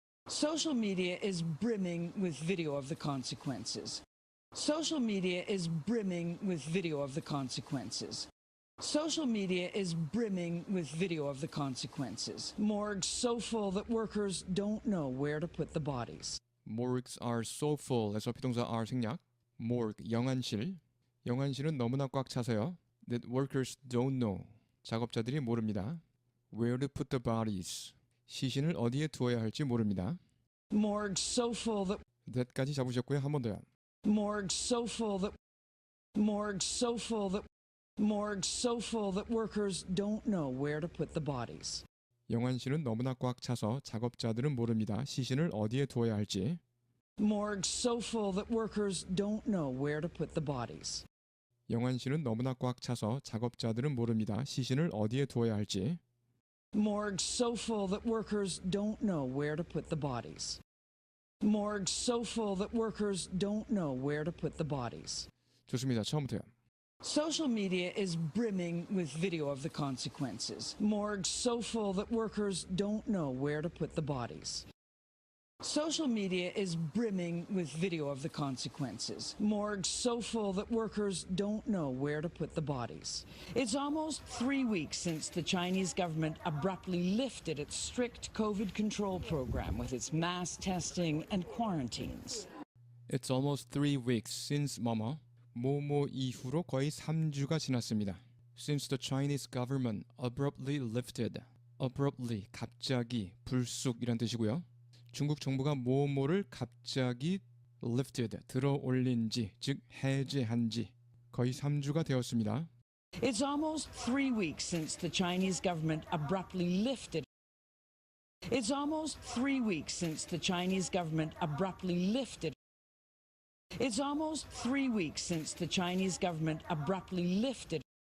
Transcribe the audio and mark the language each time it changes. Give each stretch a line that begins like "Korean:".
English: Social media is brimming with video of the consequences. Social media is brimming with video of the consequences. Social media is brimming with video of the consequences. Morgues so full that workers don't know where to put the bodies. Morgues are so full.
Korean: 에서 비동사 are 생략. Morgue, 영안실. 영안실은 너무나 꽉 차서요.
English: That workers don't know.
Korean: 작업자들이 모릅니다.
English: Where to put the bodies.
Korean: 시신을 어디에 두어야 할지 모릅니다.
English: Morgues so full that
Korean: that까지 잡으셨고요. 한 번 더요.
English: Morgues so full that Morgues so full that Morgues so full that workers don't know where to put the bodies.
Korean: 영안실은 너무나 꽉 차서 작업자들은 모릅니다. 시신을 어디에 두어야 할지.
English: Morgues so full that workers don't know where to put the bodies.
Korean: 영안실은 너무나 꽉 차서 작업자들은 모릅니다. 시신을 어디에 두어야 할지.
English: Morgues so full that workers don't know where to put the bodies. Morgues so full that workers don't know where to put the bodies.
Korean: 좋습니다. 처음부터요.
English: Social media is brimming with video of the consequences. Morgues so full that workers don't know where to put the bodies. Social media is brimming with video of the consequences. Morgues so full that workers don't know where to put the bodies. It's almost 3 weeks since the Chinese government abruptly lifted its strict COVID control program with its mass testing and quarantines. It's almost 3 weeks since
Korean: 뭐뭐 이후로 거의 3주가 지났습니다.
English: Since the Chinese government abruptly lifted.
Korean: abruptly 갑자기 불쑥이란 뜻이고요. 중국 정부가 뭐뭐를 갑자기 lifted 들어올린 지, 즉 해제한 지 거의 3주가 되었습니다.
English: It's almost 3 weeks since the Chinese government abruptly lifted. It's almost 3 weeks since the Chinese government abruptly lifted. It's almost 3 weeks since the Chinese government abruptly lifted.